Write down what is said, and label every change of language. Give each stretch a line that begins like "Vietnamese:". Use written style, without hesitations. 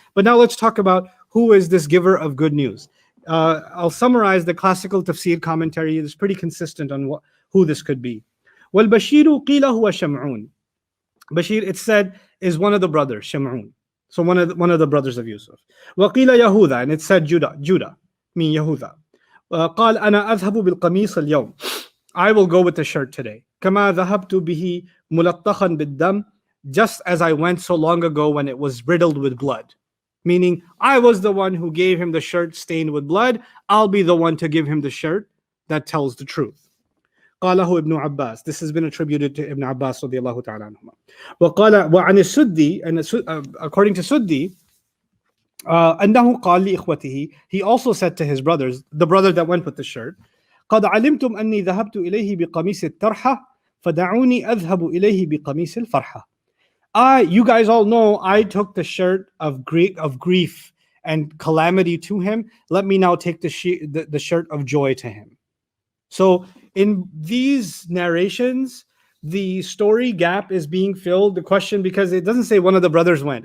English: But now let's talk about who is this giver of good news. I'll summarize the classical tafsir commentary. It's pretty consistent on who this could be.
Arabic: وَالْبَشِيرُ قِيلَ هُوَ شَمْعُونَ.
English: Bashir, it's said, is one of the brothers, Sham'un. So one of the brothers of Yusuf.
Arabic: وَقِيلَ يَهُوذَا,
English: and it said Judah, mean Yehuda.
Arabic: قال أنا أذهب بالقميص اليوم.
English: I will go with the shirt today.
Arabic: كما ذهبت به ملطخا بالدم,
English: just as I went so long ago when it was riddled with blood. Meaning, I was the one who gave him the shirt stained with blood. I'll be the one to give him the shirt that tells the truth.
Arabic: قاله ابن عباس.
English: This has been attributed to Ibn Abbas
Arabic: رضي الله تعالى عنهما. وقال وعن السدي,
English: and according to Suddi,
Arabic: أنه قال لإخوته,
English: he also said to his brothers, the brother that went with the shirt,
Arabic: قد علمتم أني ذهبت إليه بقميص الترحة فدعوني أذهب إليه بقميص الفرحة.
English: You guys all know I took the shirt of grief and calamity to him. Let me now take the shirt of joy to him. So in these narrations, the story gap is being filled. The question, because it doesn't say one of the brothers went.